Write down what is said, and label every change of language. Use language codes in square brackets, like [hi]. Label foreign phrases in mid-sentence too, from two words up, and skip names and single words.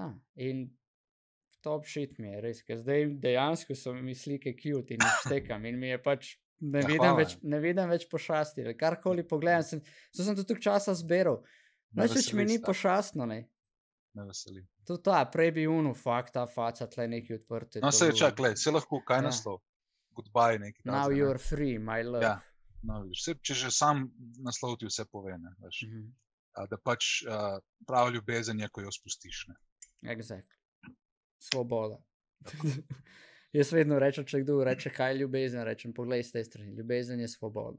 [sl] Ja, in [en] top shit [sl] mi je, res, ker zdaj dejansko so mi slike cute in jih štekam in mi je pač, ne vidim več pošasti, karkoli pogledam, sem to toliko časa zberal, več mi ni pošastno, ne. Me veseli. Tudi ta, prej bi fakt, ta faca tle neki odprte. No, se čak, se lahko, kaj naslov? Goodbye neki. [en] Now you're free, my love. [sl] Ja, no, vidiš, če že sam naslov ti vse pove, ne, veš. Da pač prav ljubezen je, ko jo spustiš, ne. Exactly. Svoboda. Jaz vedno rečem, če kdo reče, kaj je ljubezen, rečem, poglej z te strani, ljubezen je svoboda.